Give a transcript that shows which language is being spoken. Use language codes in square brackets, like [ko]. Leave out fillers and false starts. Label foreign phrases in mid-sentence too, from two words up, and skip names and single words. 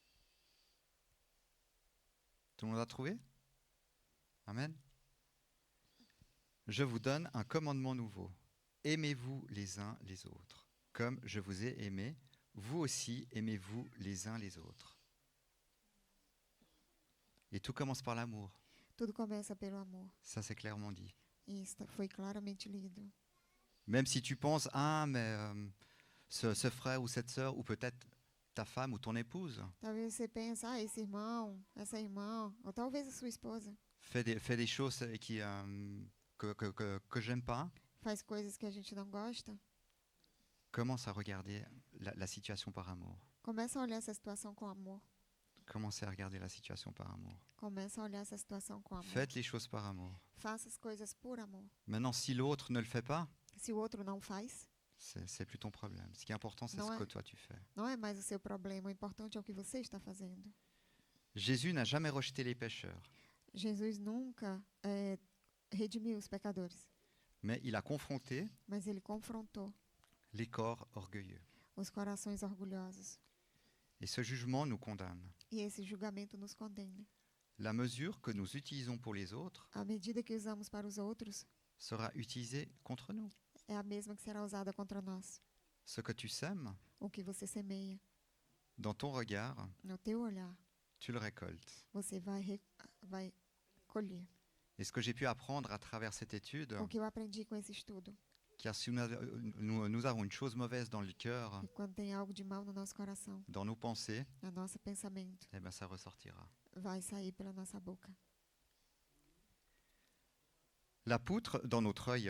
[fr] Tout le monde a trouvé? Amen. Je vous donne un commandement nouveau. Aimez-vous les uns les autres. Comme je vous ai aimé, vous aussi aimez-vous les uns les autres. Et tout commence par l'amour. [pt] Tudo começa pelo amor. [fr] Ça, c'est clairement dit. [pt] E isso foi claramente lido. [fr] Même si tu penses, mais ce frère ou cette sœur, ou peut-être ta femme ou ton épouse, [pt] Talvez você pense, esse irmão, essa irmã, ou talvez a sua esposa [fr] fait des choses que j'aime pas, [pt] faz coisas que a gente não gosta. [fr] commence à regarder la situation par amour. [pt] Começa a olhar essa situação com amor. [fr] Commencez à regarder la situation par amour. [pt] Começa a olhar essa situação com amor. [fr] Faites les choses par amour. [pt] Faça as coisas por amor. [fr] Maintenant, si l'autre ne le fait pas, [pt] Se o outro não faz, [fr] c'est plus ton problème. Ce qui est important, c'est Non, ce ouais. que toi tu fais. [pt] não é mais o seu problema. O importante é o que você está fazendo. [fr] Jésus n'a jamais rejeté les pécheurs, [pt] Jesus nunca redimiu os pecadores, [fr] mais il a confronté [pt] mas ele confrontou [fr] les corps orgueilleux. [pt] os corações orgulhosos. [fr] Et ce jugement nous condamne. [pt] E esse julgamento nos condena. [fr] La mesure que nous utilisons pour les autres [pt] A medida que usamos para os outros [fr] sera utilisée contre nous. [pt] é a mesma que será usada contra nós. [fr] Ce que tu sèmes, [pt] O que você semeia [fr] dans ton regard, [pt] no teu olhar, [fr] tu le récoltes. [pt] você vai colher. [fr] Et ce que j'ai pu apprendre à travers cette étude, [pt] O que eu aprendi com esse estudo, [fr] car si nous avons une chose mauvaise dans le cœur, [pt] que quando tem algo de mal no nosso coração, [fr] dans nos pensées, [pt] no nosso pensamento, [fr] eh ben, ça ressortira. [pt] vai sair pela nossa boca. [fr] La poutre dans notre œil.